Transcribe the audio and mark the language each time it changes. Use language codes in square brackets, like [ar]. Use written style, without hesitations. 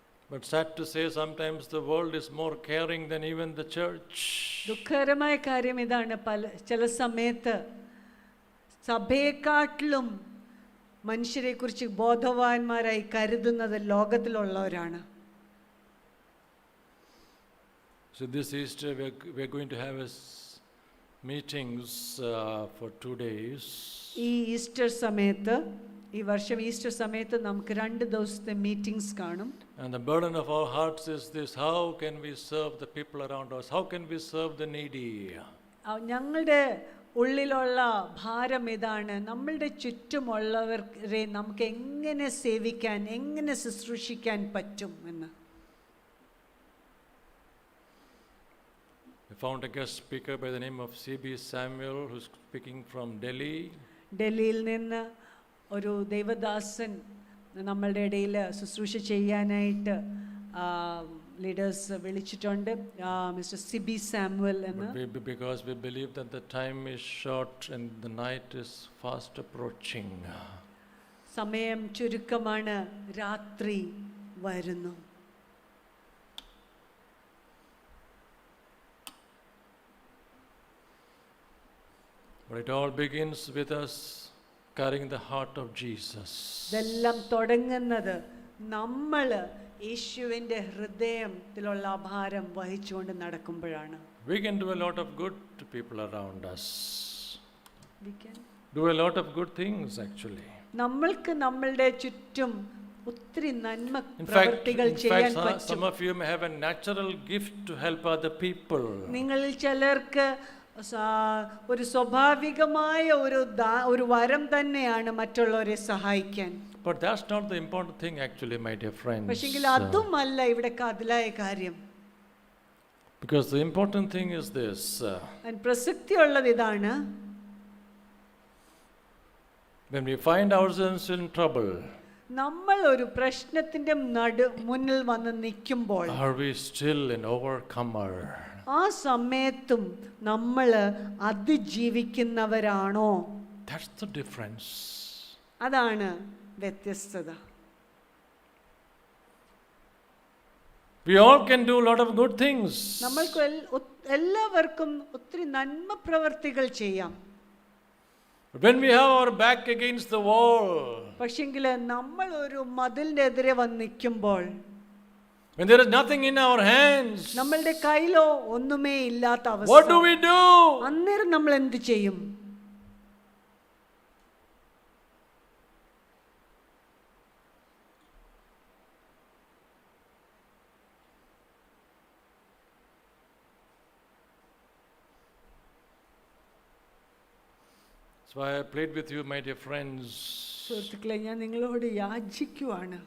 [en] But sad to say, sometimes the world is more caring than even the church. [ml] ദുഃഖകരമായ കാര്യം ഇതാണ്, ചില സമയത്ത് സഭയെക്കാട്ടിലും മനുഷ്യരെ കുറിച്ച് ബോധവാന്മാരായി കരുതുന്നത് ലോകത്തിലുള്ളവരാണ്. [en] So this Easter we're going to have meetings for 2 days. [ml] ഈ ഈസ്റ്റർ സമയത്ത്, ഈ വർഷം ഈസ്റ്റർ സമയത്ത് നമുക്ക് 2 ദിവസത്തെ മീറ്റിംഗ്സ് കാണും. [en] And the burden of our hearts is this: how can we serve the people around us? How can we serve the needy? [ml] ഞങ്ങളുടെ ഉള്ളിലുള്ള ഭാരം ഇതാണ്, നമ്മളുടെ ചുറ്റുമുള്ളവരെ നമുക്ക് എങ്ങനെ സേവിക്കാൻ, എങ്ങനെ ശുശ്രൂഷിക്കാൻ പറ്റും എന്ന്. [en] We found a guest speaker by the name of C.B. Samuel, who's speaking from Delhi. [ml] ഡൽഹിയിൽ നിന്ന് ഒരു ദൈവദാസൻ നമ്മളുടെ ഇടയിൽ ശുശ്രൂഷ ചെയ്യാനായിട്ട് ലീഡേഴ്സ് വിളിച്ചിട്ടുണ്ട്, മിസ്റ്റർ സിബി സാമുവൽ എന്ന്. [en] Because we believe that the time is short and the night is fast approaching. [ml] സമയം ചുരുക്കമാണ്, രാത്രി വരുന്നു. [en] But it all begins with us carrying the heart of Jesus. [ml] ഇതെല്ലാം തുടങ്ങുന്നത് നമ്മൾ യേശുവിൻ്റെ ഹൃദയത്തിലുള്ള ഭാരം വഹിച്ചുകൊണ്ട് നടക്കുമ്പോഴാണ്. [en] We can do a lot of good to people around us. We can Do a lot of good things actually. [ml] നമ്മൾക്ക് നമ്മളുടെ ചുറ്റും ഒത്തിരി നന്മ പ്രവൃത്തികൾ ചെയ്യാൻ പറ്റും. [en] Some of you may have a natural gift to help other people. [ml] നിങ്ങളിൽ ചിലർക്ക് ഒരു സ്വാഭാവികമായ ഒരു വരം തന്നെയാണ് മറ്റുള്ളവരെ സഹായിക്കാൻ. [en] But that's not the important thing actually, my dear friends. [ml] പക്ഷെങ്കിൽ അതുമല്ല ഇവിടെ കാതലായ കാര്യം. [en] Because the important thing is this. [ml] പ്രസക്തിയുള്ളത് ഇതാണ്, [en] when we find ourselves in trouble, [ml] നമ്മൾ ഒരു പ്രശ്നത്തിന്റെ മുന്നിൽ വന്ന് നിൽക്കുമ്പോൾ, [en] are we still an overcomer? [ml] ആ സമയത്തും നമ്മൾ അതിജീവിക്കുന്നവരാണോ? [en] That's the difference. [ml] അതാണ് വ്യത്യസ്തത. [en] We all can do a lot of good things. [ml] നമ്മൾക്ക് എല്ലാവർക്കും ഒത്തിരി നന്മ പ്രവർത്തികൾ ചെയ്യാം. [en] When we have our back against the wall, [ml] പക്ഷെങ്കിൽ നമ്മൾ ഒരു മതിലിന്റെ എതിരെ വന്ന് നിൽക്കുമ്പോൾ, [en] when there is nothing in our hands, [ml] നമ്മളുടെ കയ്യിലോ ഒന്നുമേ ഇല്ലാത്ത അവസ്ഥ, [en] what do we do? [ml] അന്നേരം നമ്മൾ എന്ത് ചെയ്യും? [en] So I plead with you, my dear friends. [ml] സുഹൃത്തുക്കളെ, ഞാൻ നിങ്ങളോട് യാചിക്കുവാണ്.